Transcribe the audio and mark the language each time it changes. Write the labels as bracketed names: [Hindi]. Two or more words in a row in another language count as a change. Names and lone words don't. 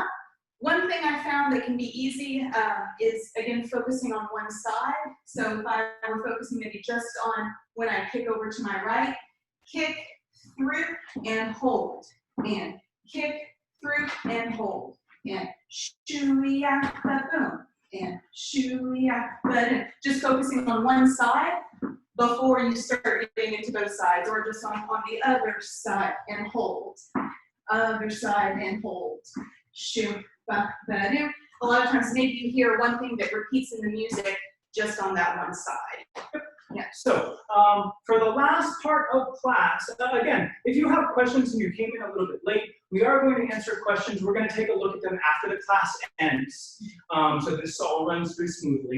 [English] One thing I found that can be easy is, again, focusing on one side. So if I were focusing maybe just on when I kick over to my right, kick through and hold, and kick through and hold, and shoo-ya, ba-boom, and shoo-ya, ba-boom. Just focusing on one side before you start getting into both sides, or just on the other side and hold, other side and hold, shoo, ba-ba-doo. A lot of times maybe you hear one thing that repeats in the music just on that one side. Yeah. So for the last part of class, again, if you have questions and you came in a little bit late, we are going to answer questions. We're going to take a look at them after the class ends, so this all runs through smoothly.